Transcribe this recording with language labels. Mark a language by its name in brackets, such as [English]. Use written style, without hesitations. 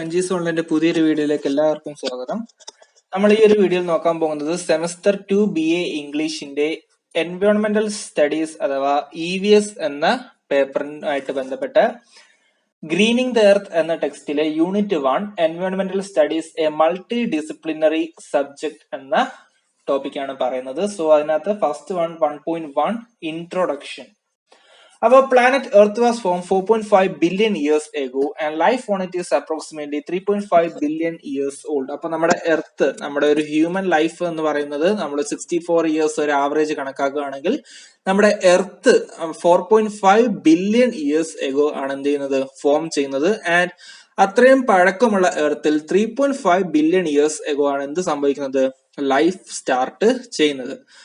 [Malayalam] എൻജി സോണിന്റെ പുതിയൊരു വീഡിയോയിലേക്ക് എല്ലാവർക്കും സ്വാഗതം. നമ്മൾ ഈ ഒരു വീഡിയോയിൽ നോക്കാൻ പോകുന്നത് സെമസ്റ്റർ 2 BA ഇംഗ്ലീഷിന്റെ എൻവയോൺമെന്റൽ സ്റ്റഡീസ് അഥവാ EVS എന്ന പേപ്പറുമായിട്ട് ബന്ധപ്പെട്ട ഗ്രീനിങ് ദ എർത്ത് എന്ന ടെക്സ്റ്റിലെ unit 1 എൻവയോൺമെന്റൽ studies A multi disciplinary subject എന്ന ടോപ്പിക്കാണ് പറയുന്നത്. സോ അതിനകത്ത് first 1.1 introduction. [English] Our planet Earth was formed 4.5 billion years ago and life on it is approximately 3.5 billion years old. [Malayalam] അപ്പൊ നമ്മുടെ എർത്ത്, നമ്മുടെ ഒരു ഹ്യൂമൻ ലൈഫ് എന്ന് പറയുന്നത് നമ്മൾ 64 ഇയേഴ്സ് ഒരു ആവറേജ് കണക്കാക്കുകയാണെങ്കിൽ നമ്മുടെ എർത്ത് 4.5 ബില്യൺ ഇയേഴ്സ് എഗോ ആണ് എന്ത് ചെയ്യുന്നത്, ഫോം ചെയ്യുന്നത്. ആൻഡ് അത്രയും പഴക്കമുള്ള എർത്തിൽ 3.5 ബില്യൺ ഇയേഴ്സ് എഗോ ആണ് എന്ത് സംഭവിക്കുന്നത്, ലൈഫ് സ്റ്റാർട്ട് ചെയ്യുന്നത്.